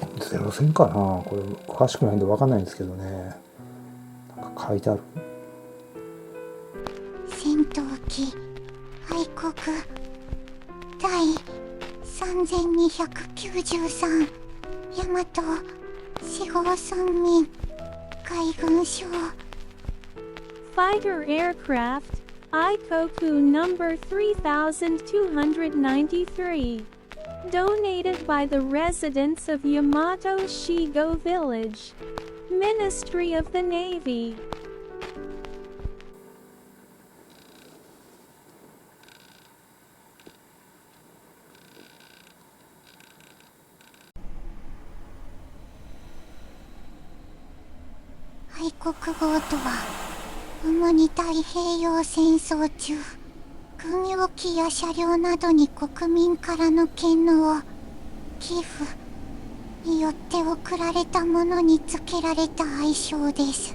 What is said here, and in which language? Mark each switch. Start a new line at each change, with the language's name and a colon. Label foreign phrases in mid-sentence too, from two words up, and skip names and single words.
Japanese: ゼロ戦かな、これ詳しくないんで分かんないんですけどね。なんか書いてある。戦闘機愛国第3293大和四号村民海軍省
English: Fighter aircraft, Ikoku number 3293. Donated by the residents of Yamato Shigo Village. Ministry of the Navy.
Japanese: 愛国号とは主に太平洋戦争中軍用機や車両などに国民からの献納を寄付によって贈られたものにつけられた愛称です。